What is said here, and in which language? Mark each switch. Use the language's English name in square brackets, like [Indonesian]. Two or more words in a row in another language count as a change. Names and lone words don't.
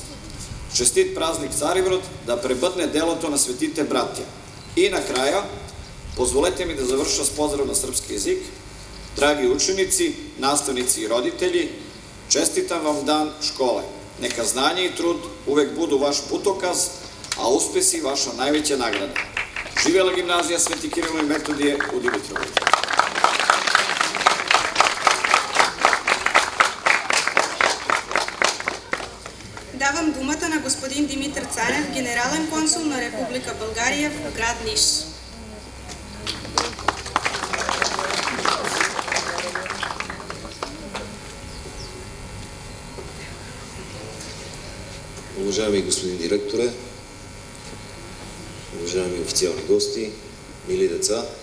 [Bulgarian] Честит празник Цариброд, да пребъдне делото на светите братя. И накрая, позволете ми да завърша с поздрав на српски език. [Serbian] Драги ученици, наставници и родители, честитам вам дан школе. Нека знание и труд uvek budu vaš putokaz, a uspesi vaša najveća nagrada. Živjela gimnazija Sveti Kirilo i Metodije u Dimitrovu. [Bulgarian] Давам думата на господин Димитър Цанев, генерален консул на Република България в град Ниш. Уважаеми господин директоре, уважаеми официални гости, мили деца,